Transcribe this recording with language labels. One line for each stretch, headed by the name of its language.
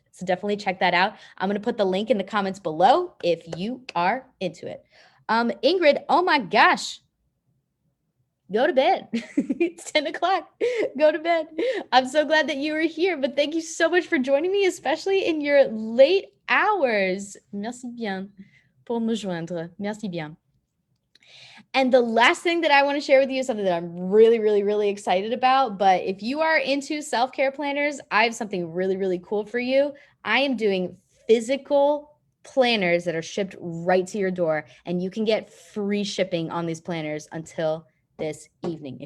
English: So definitely check that out. I'm going to put the link in the comments below if you are into it. Ingrid, oh my gosh. Go to bed. It's 10 o'clock. Go to bed. I'm so glad that you were here, but thank you so much for joining me, especially in your late hours.
French: Merci bien pour me joindre. Merci bien.
English: And the last thing that I want to share with you is something that I'm really, really, really excited about. But if you are into self-care planners, I have something really, really cool for you. I am doing physical planners that are shipped right to your door, and you can get free shipping on these planners until this evening.